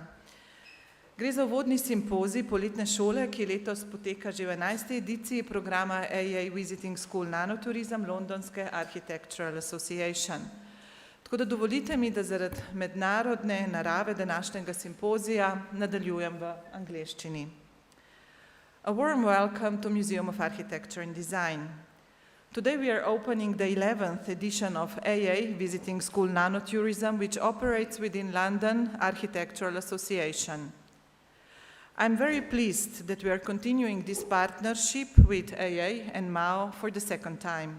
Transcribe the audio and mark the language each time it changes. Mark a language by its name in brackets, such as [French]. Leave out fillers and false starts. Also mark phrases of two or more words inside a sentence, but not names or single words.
[Slovenian] Gre za uvodni simpozij poletne šole, ki letos poteka že v 11. ediciji programa AA Visiting School Nanotourism londonske Architectural Association. Tako da dovolite mi, da zaradi mednarodne narave današnjega simpozija nadaljujem v angleščini. [English] A warm welcome to Museum of Architecture and Design. Today we are opening the 11th edition of AA Visiting School Nanotourism, which operates within London Architectural Association. I'm very pleased that we are continuing this partnership with AA and MAO for the second time.